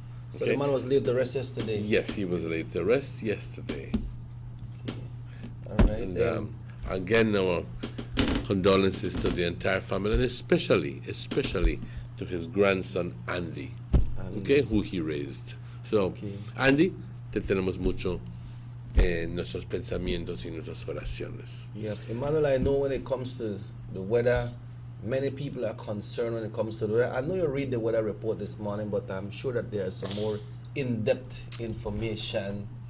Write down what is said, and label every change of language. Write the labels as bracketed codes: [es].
[en] So the man was laid to rest yesterday? Yes, he was laid to rest yesterday. Okay. All right. And again, our condolences to the entire family, and especially to his grandson, Andy. Okay, who he raised. [es] So, Andy, te tenemos mucho en nuestros pensamientos y nuestras oraciones. [en] Yeah, Emmanuel, I know when it comes to the weather, many people are concerned when it comes to the weather. I know you read the weather report this morning, but I'm sure that there's some more in-depth information.